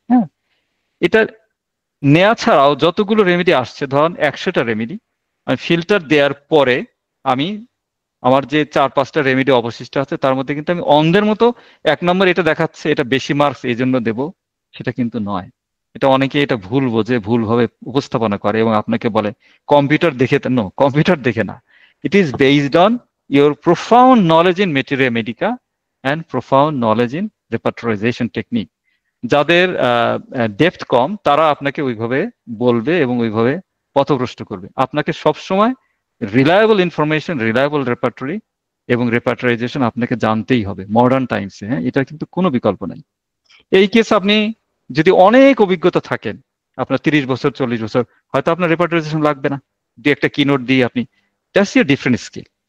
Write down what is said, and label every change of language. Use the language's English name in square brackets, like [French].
[Bangla] হ্যাঁ, এটা নেওয়া ছাড়াও যতগুলো রেমেডি আসছে, ধরুন 100টা রেমেডি, আমি ফিল্টার দেওয়ার পরে আমি আমার যে 4-5টা রেমেডি অবশিষ্ট আছে, তার মধ্যে কিন্তু আমি অন্ধের মতো 1 নম্বর এটা দেখাচ্ছে, এটা বেশি মার্কস এই জন্য দেবো, সেটা কিন্তু নয়। এটা অনেকে এটা ভুল বোঝে, ভুলভাবে উপস্থাপনা করে এবং আপনাকে বলে কম্পিউটার দেখে। [English] no, [Bangla] কম্পিউটার দেখে না, [English] it is based on your profound knowledge in materia medica and profound knowledge in [Bangla] রেপার্টরাইজেশন technique, যাদের ডেপথ কম তারা আপনাকে ওইভাবে বলবে এবং ওইভাবে পথভ্রষ্ট করবে। আপনাকে সবসময় রিলায়েবল ইনফরমেশন, রিলায়েবল রেপার্টরি এবং রেপার্টরাইজেশন আপনাকে জানতেই হবে মডার্ন টাইমসে। হ্যাঁ, এটা কিন্তু কোনো বিকল্প নাই। এই কেস আপনি যদি অনেক অভিজ্ঞতা থাকেন, আপনার 30 বছর 40 বছর, হয়তো আপনার রেপার্টরাইজেশন লাগবে না, একটা কিনোট দিয়ে আপনি, [English] That's a different skill.